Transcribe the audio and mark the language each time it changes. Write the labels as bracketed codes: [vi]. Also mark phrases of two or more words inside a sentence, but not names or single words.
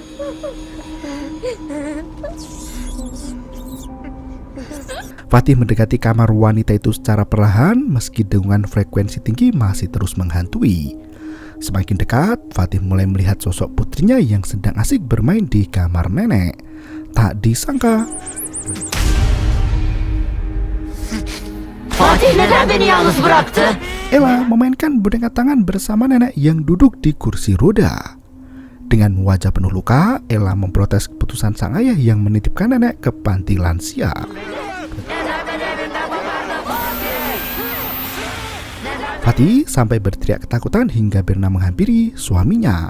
[id] Fatih mendekati kamar wanita itu secara perlahan meski dengungan frekuensi tinggi masih terus menghantui. Semakin dekat, Fatih mulai melihat sosok putrinya yang sedang asik bermain di kamar nenek. Tak disangka, [tr] Fatih neden beni yalnız bıraktı? [id] Ella memainkan boneka tangan bersama nenek yang duduk di kursi roda. Dengan wajah penuh luka, Ella memprotes keputusan sang ayah yang menitipkan nenek ke panti lansia. Fatih sampai berteriak ketakutan hingga Berna menghampiri suaminya.